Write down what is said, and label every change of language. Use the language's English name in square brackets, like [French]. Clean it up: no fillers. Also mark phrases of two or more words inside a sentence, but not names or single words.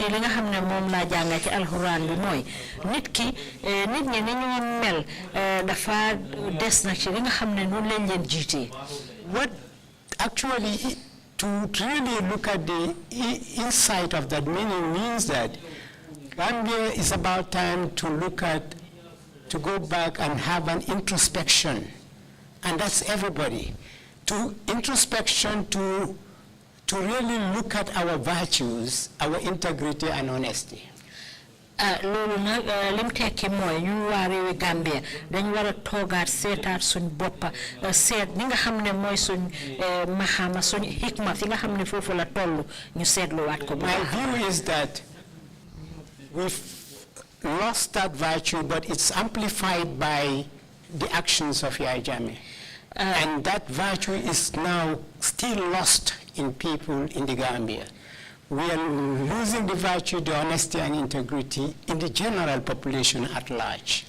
[English] What actually, to really look at the insight of that meaning means that Gambia is about time to go back and have an introspection, and that's everybody. To introspection to really look at our virtues, our integrity and honesty. [Wolof] Lolu nak lim tekki moy ñu wa rewi Gambia dañ wara togaat sétat suñ boppa sét ni nga xamné moy suñ mahama suñ hikma fi nga xamné fofu la tollu ñu sétlu wat ko. [English] My view is that we've lost that virtue, but it's amplified by the actions of Yaya Jammeh. And that virtue is now still lost in people in the Gambia. We are losing the virtue, the honesty and integrity in the general population at large.